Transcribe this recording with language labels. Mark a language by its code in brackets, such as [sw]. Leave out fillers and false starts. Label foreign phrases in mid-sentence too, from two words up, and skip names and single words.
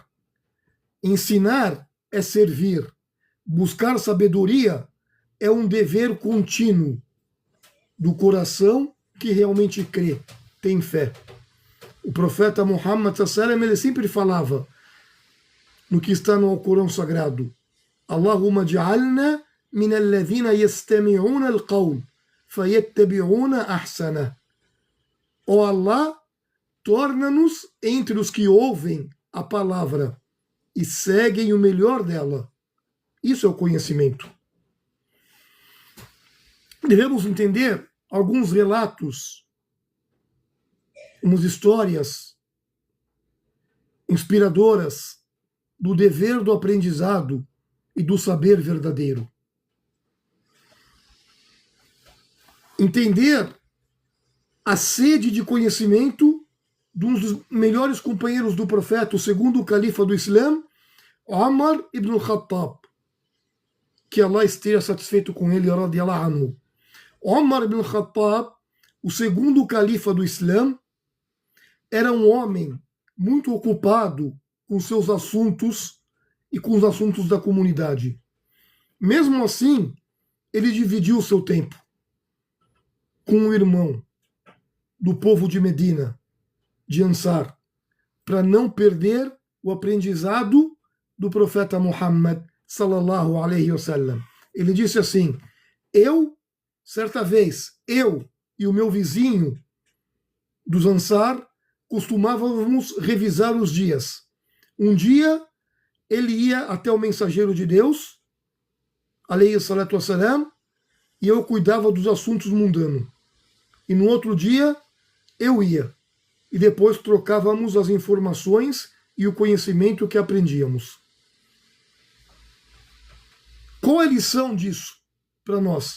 [pt] Ensinar é servir. Buscar sabedoria é um dever contínuo do coração que realmente crê, tem fé. O profeta Muhammad sallam, ele sempre falava no que está no Alcorão Sagrado: [ar] اللهم اجعلنا من الذين يستمعون القول فيتبعون أحسنه. [pt] Ó Allah, torna-nos entre os que ouvem a palavra e seguem o melhor dela. Isso é o conhecimento. Devemos entender alguns relatos, umas histórias inspiradoras do dever do aprendizado e do saber verdadeiro. Entender a sede de conhecimento de um dos melhores companheiros do profeta, o segundo califa do Islã, Umar ibn al-Khattab, que Allah esteja satisfeito com ele, [ar] رضي الله عنه. [pt] Umar ibn al-Khattab, o segundo califa do Islã, era um homem muito ocupado com seus assuntos e com os assuntos da comunidade. Mesmo assim, ele dividiu o seu tempo com um irmão do povo de Medina, de Ansar, para não perder o aprendizado do profeta Muhammad [ar] صلى الله عليه وسلم. [pt] Ele disse assim: certa vez, eu e o meu vizinho dos Ansar costumávamos revisar os dias. Um dia ele ia até o mensageiro de Deus, [ar] عليه الصلاة والسلام, [pt] e eu cuidava dos assuntos mundanos. E no outro dia eu ia. E depois trocávamos as informações e o conhecimento que aprendíamos. Qual é a lição disso para nós?